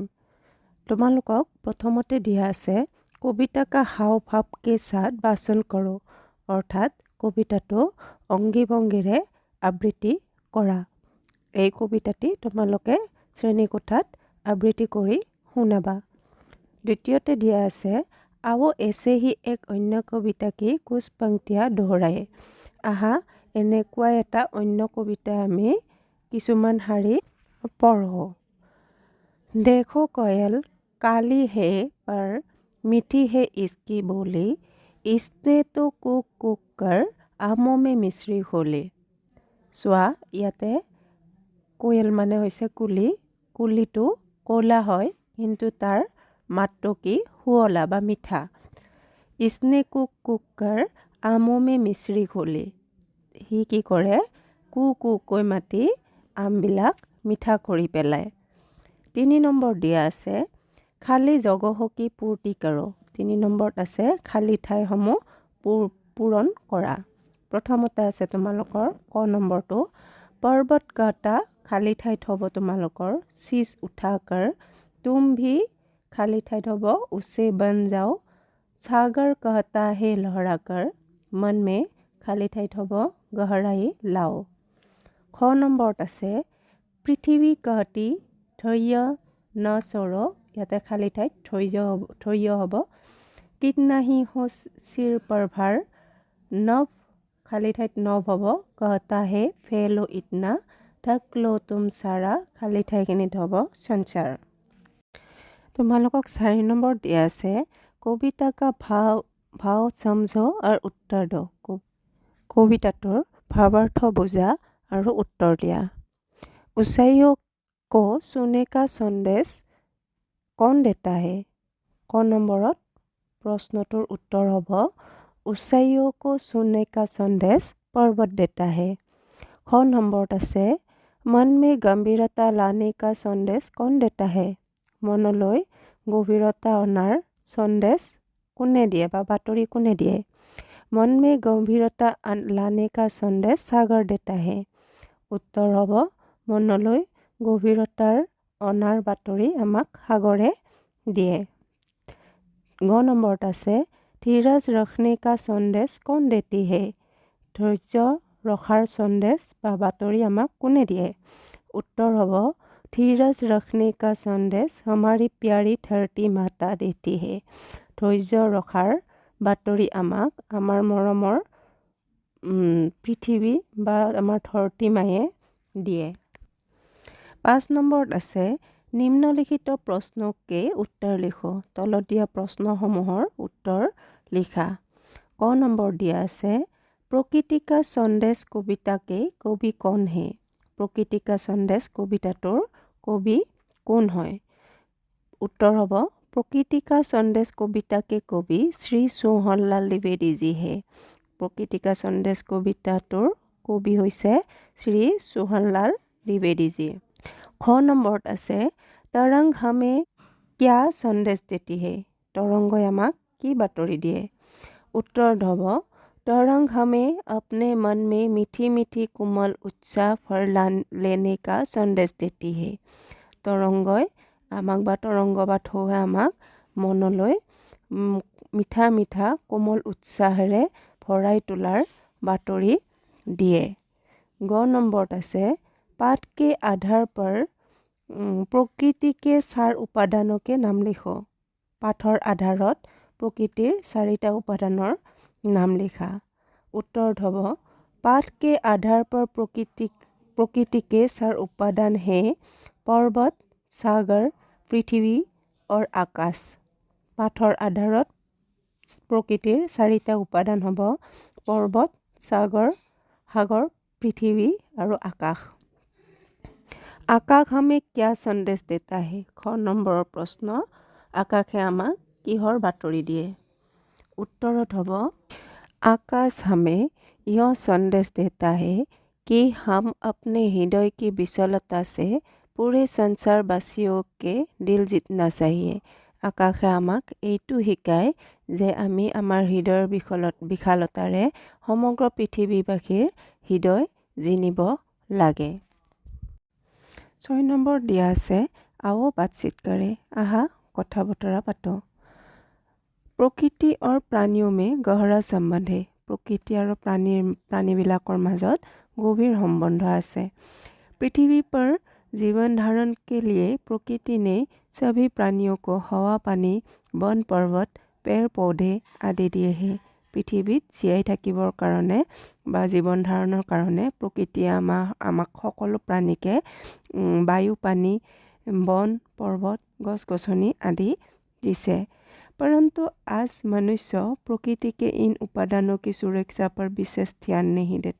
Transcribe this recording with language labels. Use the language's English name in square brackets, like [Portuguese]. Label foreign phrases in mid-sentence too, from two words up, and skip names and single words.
[Assamese] তোমালোকক প্ৰথমতে দিয়া আছে [Hindi] कविता का हाव भाव के साथ वाचन करो, [Assamese] অৰ্থাৎ কবিতাটো অংগী ভংগীৰে আবৃত্তি কৰা। এই কবিতাটি তোমালোকে শ্ৰেণীকোঠাত আবৃত্তি কৰি শুনাবা। দ্বিতীয়তে দিয়া আছে [Hindi] आओ ऐसे ही एक अन्य कविता की कुछ पंक्तियाँ दोहराए। [Assamese] आहा এনেকুৱা এটা অন্য কবিতা আমি কিছুমান শাৰী পঢ়ো। [Hindi] देखो कोयल काली है पर मीठी है इसकी बोली, इसने तो कुक कुक कर आमों में मिश्री खोली। [Assamese] চোৱা ইয়াতে কোয়েল মানে হৈছে কুলি। কুলিটো ক'লা হয় কিন্তু তাৰ মাতটো কি শুৱলা বা মিঠা। [Hindi] इसने कुक कुक कर आमों में मिश्री खोली। [Assamese] সি কি কৰে কু কুকৈ মাতি আমবিলাক মিঠা কৰি পেলায়। 3 নম্বৰ দিয়া আছে [Hindi] खाली जगह की पूर्ति कर। [Assamese] 3 নম্বৰত আছে খালী ঠাইসমূহ পূৰণ কৰা। প্ৰথমতে আছে তোমালোকৰ ক নম্বৰটো [Hindi] पर्वत काटा खाली [Assamese] ঠাইত হ'ব তোমালোকৰ [Hindi] शीश उठाकर, तुम भी खाली [Assamese] ঠাইত হ'ব [Hindi] उसे बन जाओ, सागर कहता है लहराकर, मन में खाली [Assamese] ঠাইত হ'ব [Hindi] गहराई लाओ। [Assamese] ख নম্বৰত আছে [Hindi] पृथ्वी कहती धैर्य न छोड़ो, [Assamese] ইয়াতে খালি ঠাইত ধৈৰ্য হ'ব। [Hindi] कितना ही हो सिर पर भार, नभ खाली ঠাইত नभ হ'ব कहता है फैलो इतना, ढक लो तुम सारा खाली [Assamese] ঠাইখিনিত হ'ব [Hindi] संसार। [Assamese] তোমালোকক 4 নম্বৰ দিয়া আছে [Hindi] कविता का भाव समझो और उत्तर दो। [Assamese] কবিতাটোৰ ভাৱাৰ্থ বুজা আৰু উত্তৰ দিয়া। [Hindi] ऊंचाइयों को छूने का संदेश कौन देता है। [Assamese] ক নম্বৰত প্ৰশ্নটোৰ উত্তৰ হ'ব [Hindi] ऊंचाइयों को छूने का संदेश पर्वत देता है। [Assamese] খ নম্বৰত আছে [Hindi] मन में गंभीरता लाने का संदेश कौन देता है। [Assamese] মনলৈ গভীৰতা অনাৰ সন্দেশ কোনে দিয়ে বা বাতৰি কোনে দিয়ে। [Hindi] मन में गंभीरता लाने का संदेश सागर देता है। [Assamese] উত্তৰ হ'ব মনলৈ গভীৰতাৰ অনাৰ বাতৰি আমাক সাগৰে দিয়ে। গ নম্বৰত আছে [Hindi] धीरज रखने का संदेश कौन देती है। [Assamese] ধৈৰ্য ৰখাৰ সন্দেশ বা বাতৰি আমাক কোনে দিয়ে। উত্তৰ হ'ব [Hindi] धीरज रखने का संदेश हमारी प्यारी धरती माता देती है। [Assamese] ধৈৰ্য ৰখাৰ বাতৰি আমাক আমাৰ মৰমৰ পৃথিৱী বা আমাৰ ধৰতী মায়ে দিয়ে। 5 নম্বৰত আছে [Hindi] निम्नलिखित प्रश्न के उत्तर लिखो। [Assamese] তলত দিয়া প্ৰশ্নসমূহৰ উত্তৰ লিখা। ক নম্বৰ দিয়া আছে [Hindi] प्रकृति का संदेश कविता के कवि कौन है। [Assamese] प्रकृति का संदेश কবিতাটোৰ কবি কোন হয়। উত্তৰ হ'ব [Hindi] प्रकृति का संदेश कविता के कवि श्री सोहनलाल द्विवेदी जी है। [Assamese] प्रकृति का संदेश কবিতাটোৰ কবি হৈছে श्री सोहनलाल द्विवेदी जी। খ নম্বৰত আছে [Hindi] तरंग हमें क्या संदेश देती है। [Assamese] तरंगই আমাক কি বাতৰি দিয়ে। উত্তৰ হ'ব [Hindi] तरंग हमें अपने मन में मीठी मीठी कोमल उत्साह भर लेने का संदेश देती है। [Assamese] तरंगই আমাক বা तरंग বা ঢৌৱে আমাক মনলৈ মিঠা মিঠা কোমল উৎসাহেৰে ভৰাই তোলাৰ বাতৰি দিয়ে। গ নম্বৰত আছে [Hindi] पाठ के आधार पर प्रकृति के 4 उपादानों के नाम लिखो। [Assamese] পাঠৰ আধাৰত প্ৰকৃতিৰ 4টা উপাদানৰ [Hindi] नाम लिखा। [Assamese] উত্তৰ হ'ব [Hindi] पाठ के आधार पर प्रकृति के 4 उपादान हैं पर्वत, सागर, पृथ्वी और आकाश। [Assamese] পাঠৰ আধাৰত প্ৰকৃতিৰ 4টা উপাদান হ'ব পৰ্বত, সাগৰ, পৃথিৱী और आकाश। [Hindi] आकाश हमें क्या संदेश देता है। [Assamese] খ নম্বৰ প্ৰশ্ন আকাশে আমাক কিহৰ বাতৰি দিয়ে। উত্তৰত হ'ব [Hindi] आकाश हमें यह संदेश देता है कि हम अपने हृदय की विशालता से पूरे संसारवासियों के दिल जीतना चाहिए। [Assamese] आकाशे আমাক এইটো শিকায় যে আমি আমাৰ হৃদয়ৰ বিশালতাৰে সমগ্ৰ পৃথিৱীবাসীৰ হৃদয় জিনিব লাগে। 6 নম্বৰ দিয়া আছে [Hindi] आओ बातचीत करे, [Assamese] আহা কথা বতৰা পাতো। [Hindi] प्रकृति और प्राणियों में गहरा सम्बन्ध है। [Assamese] প্ৰকৃতি আৰু প্ৰাণীবিলাকৰ মাজত গভীৰ সম্বন্ধ আছে। [Hindi] पृथ्वी पर जीवन धारण के लिए प्रकृति ने सभी प्राणियों को हवा, पानी, वन, पर्वत, पेड़ पौधे आदि दिए हैं। [Assamese] পৃথিৱীত জীয়াই থাকিবৰ কাৰণে বা জীৱন ধাৰণৰ কাৰণে প্ৰকৃতিয়ে আমাক সকলো প্ৰাণীকে বায়ু, পানী, বন, পৰ্বত, গছ গছনি আদি দিছে। [Hindi] परंतु आज मनुष्य प्रकृति के इन उपादानों की सुरक्षा पर विशेष ध्यान नहीं देता।